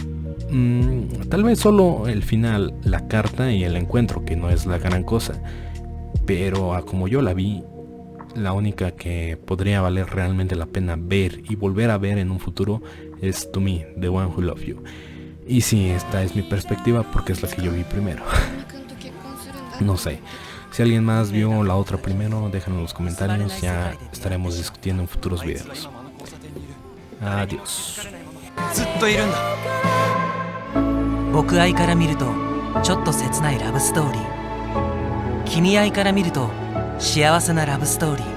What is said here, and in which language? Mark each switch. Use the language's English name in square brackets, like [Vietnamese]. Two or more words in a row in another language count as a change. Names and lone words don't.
[Spanish] Tal vez solo el final, la carta y el encuentro, que no es la gran cosa, pero como yo la vi, la única que podría valer realmente la pena ver y volver a ver en un futuro es To Me, The One Who Loved You. Y sí, esta es mi perspectiva porque es la que yo vi primero. No sé, si alguien más vio la otra primero, déjenlo en los comentarios, ya estaremos discutiendo en futuros videos. Adiós. [Japanese] 僕愛から見るとちょっと切ないラブストーリー、君愛から見ると幸せなラブストーリー。